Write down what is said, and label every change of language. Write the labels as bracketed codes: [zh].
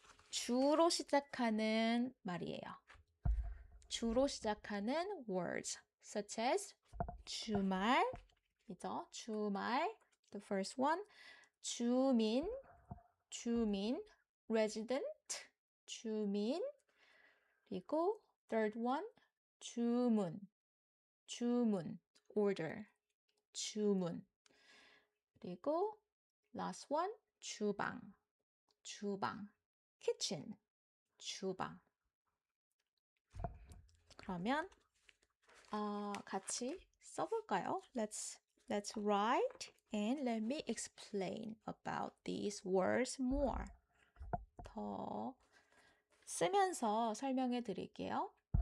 [ko] 주로 시작하는 말이에요. 주로 시작하는 [en] words such as [ko] 주말이죠. [en] 주말. The first one. [ko] 주민, resident, 주민. 그리고 [en] third one. [ko] 주문, order, 주문. [en] 그리고 last one. [ko] 주방, kitchen, 주방. 그러면 같이 써볼까요? [en] Let's write and let me explain about these words more. [ko] 더 쓰면서 설명해 드릴게요.